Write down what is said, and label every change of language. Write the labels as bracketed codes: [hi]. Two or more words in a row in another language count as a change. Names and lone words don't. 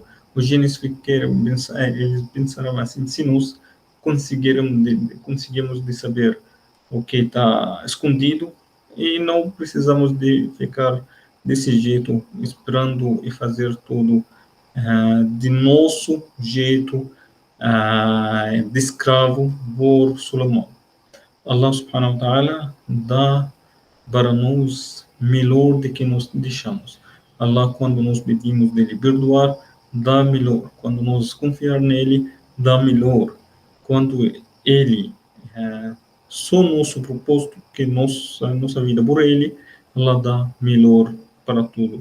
[pt] Os gênios eles pensaram assim: se nós conseguimos de saber o que está escondido, e não precisamos de ficar desse jeito, esperando e fazer tudo de nosso jeito, de escravo por Salomão. Allah [ar] سبحانه وتعالى [pt] dá para nós melhor do que nós deixamos. Allah, quando nós pedimos dele perdoar, dá melhor. Quando nós confiar nele, dá melhor. Quando ele só nosso propósito, que nossa vida por ele, Allah dá melhor para tudo.